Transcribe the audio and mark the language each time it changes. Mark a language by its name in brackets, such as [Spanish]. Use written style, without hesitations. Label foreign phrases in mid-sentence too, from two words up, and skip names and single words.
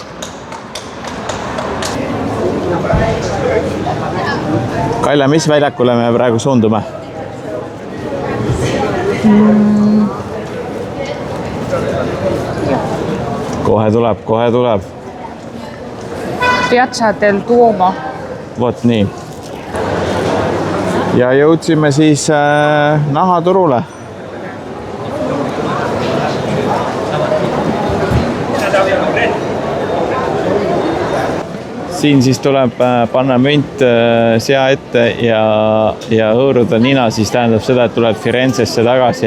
[Estonian] Kalja, mis väljakule me praegu suundume? Kohe tuleb. Piazza del Duomo. Vot nii. Ja jõudsime siis nahaturule. Siin siis tuleb panna münt sea ette ja hõõruda nina, siis tähendab seda, et tuleb Firenzesse tagasi.